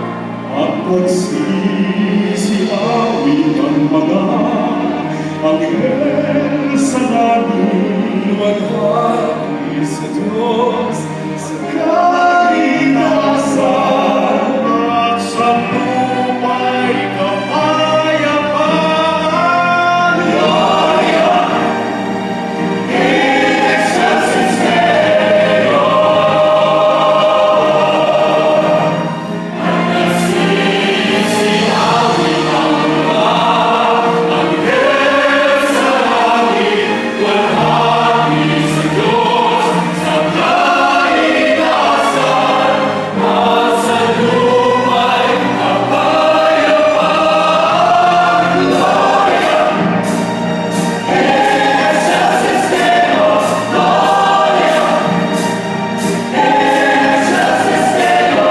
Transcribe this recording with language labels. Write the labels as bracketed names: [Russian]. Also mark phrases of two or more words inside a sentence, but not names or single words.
[Filipino] At nagsisiawit ang mga anghel sa langit. walhati sa Diyos, Sa kalikasan at sa lupa'y kapayapaan. [Latin] Gloria in excelsis Deo. [Filipino] At nagsisiawit ang mga anghel sa langit. Walhati sa Diyos, sa kalikasan at sa lupa'y kapayapaan. [Latin] Gloria in excelsis Deo. Gloria in excelsis Deo.